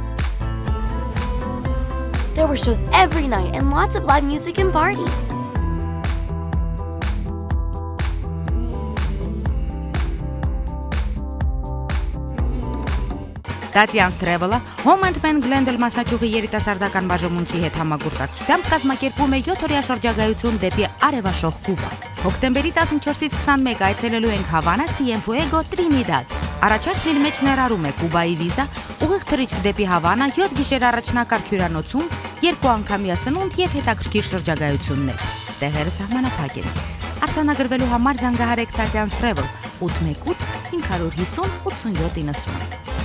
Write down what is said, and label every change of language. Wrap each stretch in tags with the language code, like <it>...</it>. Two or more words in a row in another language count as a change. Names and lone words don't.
<en>There were shows every night and lots of live music and parties.</en> <hy>Tatian's Travel-ը Home and Pen Glendale Մասաչուղի երիտասարդական բաժանմունքի հետ համագործակցությամբ կազմակերպում է 7-օրյա շրջագայություն դեպի արևաշող Կուբա։ Հոկտեմբերի 14-ից 21 այցելելու ենք Հավանա, Cienfuego, Trinidad։ Առաջարկների մեջ ներառում է Կուբայի վիզա, ուղիղ թռիչք դեպի Հավանա, 7 գիշեր առաջնակարգ հյուրանոցում, 2 անգամյա սնունդ եւ հետաքրքիր շրջագայություններ։ Տեղերը սահմանափակ են։ Արձանագրվելու համար զանգահարեք Tatian's Travel 818 550 8790։</hy>